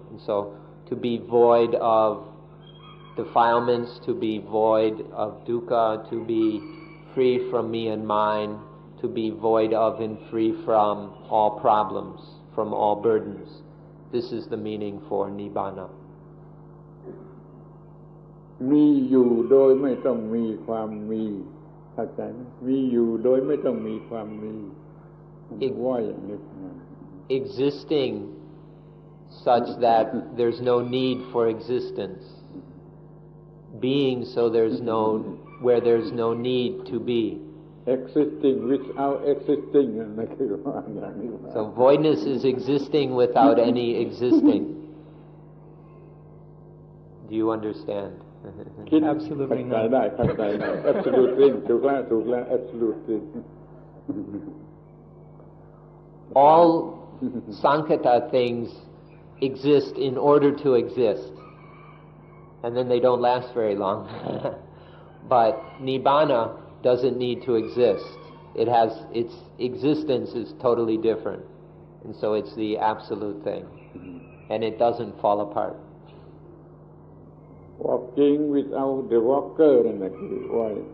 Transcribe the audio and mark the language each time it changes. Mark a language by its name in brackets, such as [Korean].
[English] And so, to be void of defilements, to be void of dukkha, to be free from me and mine, to be void of and free from all problems, from all burdens. This is the meaning for Nibbana. [Thai] มีอยู่โดยไม่ต้องมีความมีเข้าใจไหมมีอยู่โดยไม่ต้องมีความมีว่าอย่างนี้ [English] Existing such that there's no need for existence. Being so where there's no need to be. Existing without existing [Thai] นั่นคือว่าอย่างนี้ [English] So voidness is existing without any existing. Do you understand? Absolutely not. [Thai] เข้าใจได้ [English] Absolute thing [Thai] ถูกแล้ว Absolute thing. [English] All Sankhata things exist in order to exist, and then they don't last very long. But Nibbana doesn't need to exist. Its existence is totally different, and so it's the absolute thing, and it doesn't fall apart. Walking without the walker [Thai] นั่นแหละคือว่า